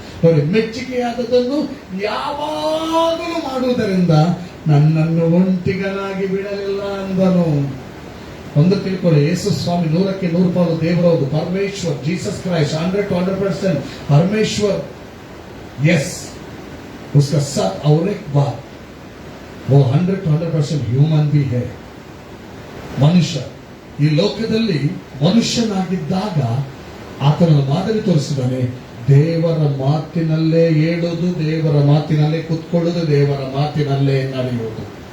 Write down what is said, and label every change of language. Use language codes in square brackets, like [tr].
[kn] ನೋಡಿ, ಮೆಚ್ಚುಗೆಯಾದದನ್ನು ಯಾವಾಗಲೂ ಮಾಡುವುದರಿಂದ ನನ್ನನ್ನು ಒಂಟಿಗನಾಗಿ ಬಿಡಲಿಲ್ಲ ಅಂದನು. ಒಂದು ತಿಳ್ಕೊಳ್ಳಿ, ಯೇಸು ಸ್ವಾಮಿ 100ಕ್ಕೆ 100 ದೇವರವರು, ಪರಮೇಶ್ವರ್, [hi] जीसस क्राइस्ट 100% परमेश्वर. यस, उसका साथ और एक बात, वो 100% ह्यूमन भी है. [kn] ಮನುಷ್ಯ ಈ ಲೋಕದಲ್ಲಿ ಮನುಷ್ಯನಾಗಿದ್ದಾಗ ಆತನ ಮಾದರಿ ತೋರಿಸಿದ್ದಾನೆ. ದೇವರ ಮಾತಿನಲ್ಲೇ ಹೇಳೋದು, ದೇವರ ಮಾತಿನಲ್ಲೇ ಕುತ್ಕೊಳ್ಳೋದು, ದೇವರ ಮಾತಿನಲ್ಲೇ ನಡೆಯೋದು.